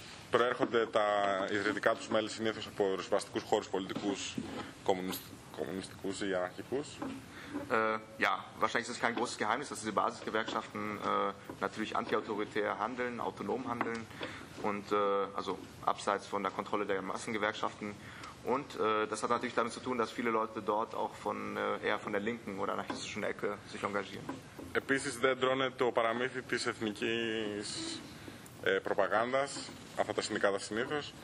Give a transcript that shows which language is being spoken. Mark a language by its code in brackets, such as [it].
[el] Προέρχονται τα ιδρυτικά τους μέλη συνήθως από ριζοσπαστικούς χώρους πολιτικούς, κομμουνιστικούς ή αναρχικούς. [de] Ja, wahrscheinlich ist es kein großes Geheimnis, dass diese Basisgewerkschaften natürlich antiautoritär handeln, autonom handeln und also abseits von der Kontrolle der Massengewerkschaften. Und das hat natürlich damit zu tun, dass viele Leute dort auch von eher von der linken oder anarchistischen Ecke sich engagieren. [el] Επίσης δεν τρώνε το παραμύθι της εθνικής προπαγάνδας, αυτά τα συνδικάτα συνήθως.